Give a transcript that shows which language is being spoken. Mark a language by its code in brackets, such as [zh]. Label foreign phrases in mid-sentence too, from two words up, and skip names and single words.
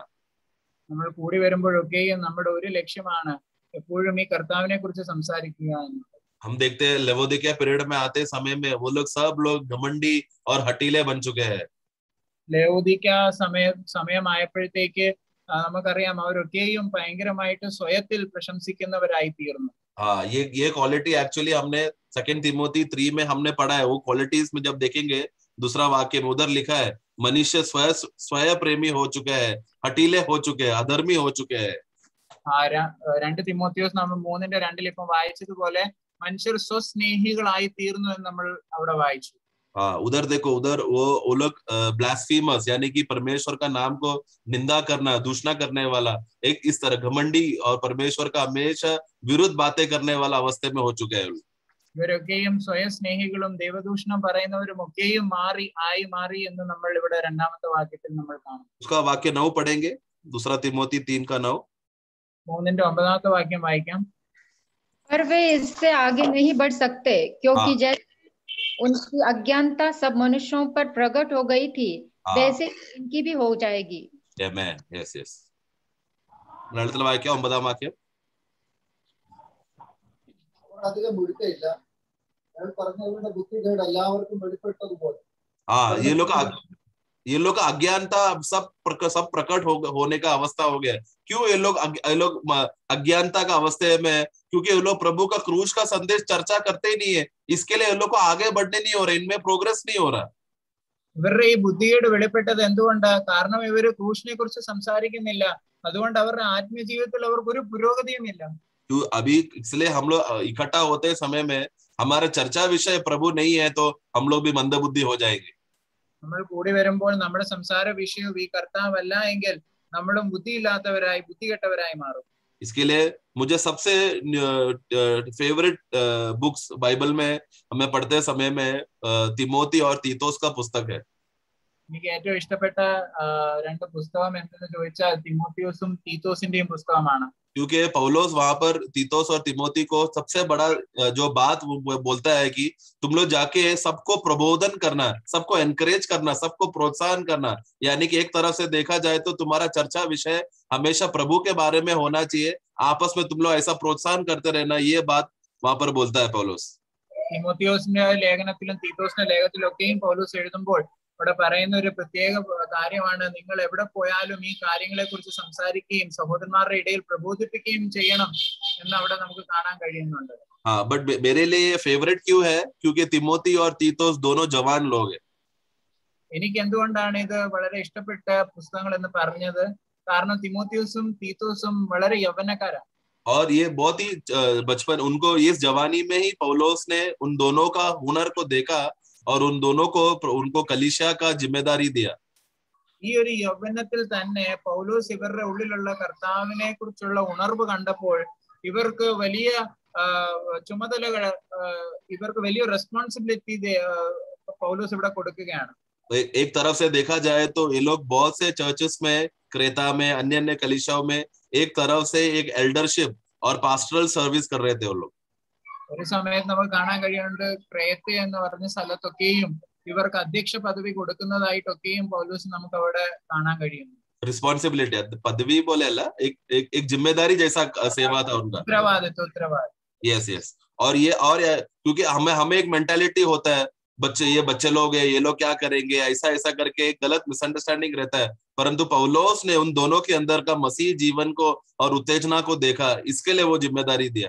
[ml] നമ്മൾ കൂടി വരുമ്പോഴൊക്കെയും നമ്മുടെ ഒരു ലക്ഷ്യമാണ് എപ്പോഴും ഈ കർത്താവിനെ കുറിച്ച് സംസാരിക്കുക എന്നുള്ളത്. [hi] हम देखते हैं लवोदिकिया पीरियड में आते समय में वो लोग सब लोग घमंडी और हटीले बन चुके हैं. [ml] ലവോദിക്ക സമയമായപ്പോഴത്തേക്ക് നമുക്കറിയാം അവരൊക്കെയും ഭയങ്കരമായിട്ട് സ്വയത്തിൽ പ്രശംസിക്കുന്നവരായി തീർന്നു. [hi] हाँ, ये [en] quality actually [hi] हमने 2 तिमोथी 3 में हमने पढ़ा है. वो क्वालिटीज में जब देखेंगे दूसरा वाक्य में उधर लिखा है, मनुष्य स्वयं प्रेमी हो चुके हैं, हटीले हो चुके हैं, अधर्मी हो चुके हैं. [ml] 2 തിമോത്തിയോസ് നമ്മൾ 3:2 ഇപ്പം വായിച്ചതുപോലെ മനുഷ്യർ സ്വസ്നേഹികളായി തീർന്നു എന്ന് നമ്മൾ അവിടെ വായിച്ചു. [hi] हाँ, उधर देखो, उधर वो लोग ब्लास्फेमस यानी कि परमेश्वर का नाम को निंदा करना, दूषणा करने वाला, एक इस तरह घमंडी और परमेश्वर का हमेशा विरुद्ध बातें करने वाला अवस्थे में हो चुके हैं. [ml] ഇവരൊക്കെയും സ്വയം സ്നേഹികളും ദൈവദൂഷണം പറയുന്നവരും ഒക്കെയും മാറി എന്ന് നമ്മൾ ഇവിടെ 2-ാമത്തെ വാക്യത്തിൽ നമ്മൾ കാണും. [hi] उसका वाक्य 9 पढ़ेंगे, दूसरा तिमोथी 3:9. [ml] 3-ാമത്തെ വാക്യം വായിക്കാം. [hi] पर वे इससे आगे नहीं बढ़ सकते, क्योंकि जैसे उनकी अज्ञानता सब मनुष्यों पर प्रकट हो गई थी, वैसे इनकी भी हो जाएगी. [en] Amen. Yes, yes. [ml] ലളിതമായ വാക്യം 9-ാം വാക്യം. അധികം മുഴുക്കയില്ല, അയാൾ പറഞ്ഞവരുടെ ബുദ്ധികേട് എല്ലാവർക്കും വെളിപ്പെട്ടതുപോലെ. [hi] हाँ, ये लोग अज्ञानता सब प्रकट होने का अवस्था हो गया. क्यों ये लोग अज्ञानता का अवस्था में? क्योंकि ये लोग प्रभु का क्रूस का संदेश चर्चा करते ही नहीं है. इसके लिए ये लोग को आगे बढ़ने नहीं हो रहा, इनमें प्रोग्रेस नहीं हो रहा. [ml] ഇവരുടെ ഈ ബുദ്ധികേട് വെളിപ്പെട്ടത് എന്തുകൊണ്ടാ? കാരണം ഇവര് ക്രൂശിനെ കുറിച്ച് സംസാരിക്കുന്നില്ല. അതുകൊണ്ട് അവരുടെ ആത്മീയ ജീവിതത്തിൽ അവർക്ക് ഒരു പുരോഗതിയുമില്ല. [hi] अभी इसलिए हम लोग इकट्ठा होते समय में हमारा चर्चा विषय प्रभु नहीं है, तो हम लोग भी मंदबुद्धि हो जाएंगे. [ml] നമ്മൾ കൂടി വരുമ്പോൾ നമ്മുടെ സംസാര വിഷയം ഈ കർത്താവല്ല എങ്കിൽ നമ്മളും ബുദ്ധികെട്ടവരായി മാറും. [hi] इसके लिए मुझे सबसे [en] favorite books [hi] बाइबल में हमें पढ़ते समय में तिमोथी और तीतोस का पुस्तक है. [ml] എനിക്ക് ഏറ്റവും ഇഷ്ടപ്പെട്ട 2 പുസ്തകം എന്തെന്ന് ചോദിച്ചാൽ തിമോത്തിയോസും തീത്തോസിന്റെയും പുസ്തകമാണ്. [hi] क्योंकि पौलोस वहां पर तीतोस और तिमोथी को सबसे बड़ा जो बात बोलता है कि तुम लोग जाके सबको प्रबोधन करना, सबको एनकरेज करना, सबको प्रोत्साहन करना. यानी कि एक तरफ से देखा जाए तो तुम्हारा चर्चा विषय हमेशा प्रभु के बारे में होना चाहिए. आपस में तुम लोग ऐसा प्रोत्साहन करते रहना, ये बात वहां पर बोलता है पौलोस. [ml] തിമോത്തിയോസിന്റെ ലേഖനത്തിലും തീത്തോസിന്റെ ലേഖനത്തിലൊക്കെയും പൗലോസ് എഴുതുമ്പോൾ ഇവിടെ പറയുന്ന ഒരു പ്രത്യേക കാര്യമാണ്, നിങ്ങൾ എവിടെ പോയാലും ഈ കാര്യങ്ങളെ കുറിച്ച് സംസാരിക്കുകയും സഹോദരന്മാരുടെ ഇടയിൽ പ്രബോധിപ്പിക്കുകയും ചെയ്യണം എന്ന് അവിടെ നമുക്ക് കാണാൻ കഴിയുന്നുണ്ട്. [hi] हाँ, बट मेरे लिए फेवरेट क्यों है? क्योंकि तिमोथी और तीतोस दोनों जवान लोग हैं. [ml] എനിക്ക് എന്തുകൊണ്ടാണ് ഇത് വളരെ ഇഷ്ടപ്പെട്ട പുസ്തകങ്ങൾ എന്ന് പറഞ്ഞത്? കാരണം തിമോത്തിയോസും തീത്തോസും വളരെ യൗവനക്കാരാണ്. [hi] और ये बहुत ही बचपन, उनको इस जवानी में ही पौलोस ने उन दोनों का हुनर को देखा और उन दोनों को उनको कलीसिया का जिम्मेदारी दिया. [ml] ഈ ഒരു യൗവനത്തിൽ തന്നെ പൗലോസ് ഇവരുടെ ഉള്ളിലുള്ള കർത്താവിനെ കുറിച്ചുള്ള ഉണർവ് കണ്ടപ്പോൾ ഇവർക്ക് വലിയ ചുമതലകൾ, ഇവർക്ക് വലിയ റെസ്പോൺസിബിലിറ്റി പൗലോസ് ഇവിടെ കൊടുക്കുകയാണ്. [hi] एक तरफ से देखा जाए तो ये लोग बहुत से चर्चेस में, क्रेता में, अन्य कलीसियाओं में एक तरफ से एक एल्डरशिप और [en] pastoral service [hi] कर रहे थे वो लोग. [ml] ഒരു സമയത്ത് നമുക്ക് കാണാൻ കഴിയുന്നുണ്ട് ക്രേത്ത എന്ന് പറഞ്ഞ സ്ഥലത്തൊക്കെയും ഇവർക്ക് അധ്യക്ഷ പദവി കൊടുക്കുന്നതായിട്ടൊക്കെയും പൗലോസ് നമുക്ക് അവിടെ കാണാൻ കഴിയുന്നു. [hi] रिस्पॉन्सिबिलिटी, पदवी बोले अल्लाह, एक जिम्मेदारी जैसा सेवा था उनका. उत्तरवादित्व. यस. और क्योंकि हमें एक मेंटालिटी होता है, बच्चे लोग हैं, ये लोग क्या करेंगे, ऐसा करके एक गलत मिसअंडरस्टैंडिंग रहता है. परंतु पौलोस ने उन दोनों के अंदर का मसीह जीवन को और उत्तेजना को देखा, इसके लिए वो जिम्मेदारी दिया.